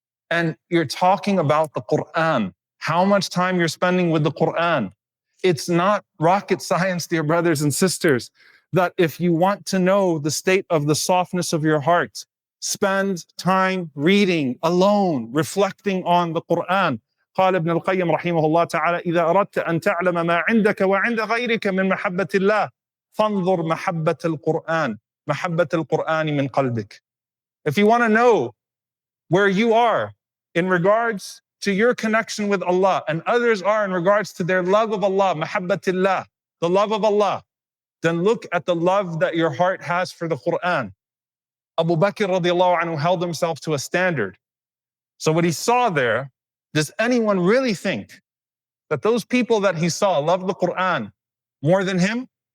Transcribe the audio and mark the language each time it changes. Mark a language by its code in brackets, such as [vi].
[en] And you're talking about the Qur'an. How much time you're spending with the Qur'an. It's not rocket science, dear brothers and sisters, that if you want to know the state of the softness of your heart, spend time reading alone, reflecting on the Qur'an. [ar] قال ابن القيم رحمه الله تعالى إذا أردت أن تعلم ما عندك وعند غيرك من محبة الله فانظر محبة القرآن من قلبك. [en] If you want to know where you are in regards to your connection with Allah and others are in regards to their love of Allah, mahabbatillah, the love of Allah, then look at the love that your heart has for the Qur'an. Abu Bakr radiallahu anhu held himself to a standard. So what he saw there, does anyone really think that those people that he saw loved the Qur'an more than him?